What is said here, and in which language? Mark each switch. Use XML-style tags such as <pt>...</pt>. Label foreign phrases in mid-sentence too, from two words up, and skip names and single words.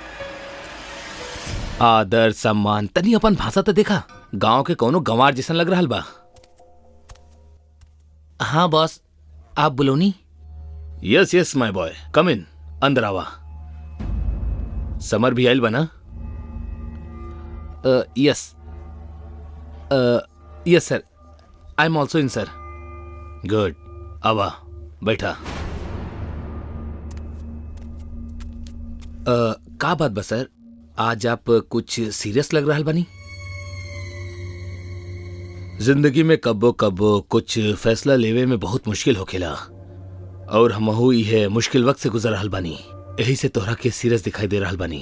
<bho>आदर सम्मान तनी अपन भाषा तो देखा, गांव के कोनो गंवार जैसन लग रहल बा। हाँ बॉस, आप बुलोनी?</bho> <en>yes yes my boy, come in,</en> <bho>अंदर आवा। समर भी आयल बना?</bho> <en>यस yes sir, I am also in sir.</en> <bho>गुड, आवा बैठा। का बात बा सर, आज आप कुछ सीरियस लग रहल बानी? जिंदगी में कब्बो कब्बो कुछ फैसला लेवे में बहुत मुश्किल होखेला, और हमहू इहे मुश्किल वक्त से गुजर रहल बानी, यही से तोहरा के सीरियस दिखाई दे रहल बानी।</bho>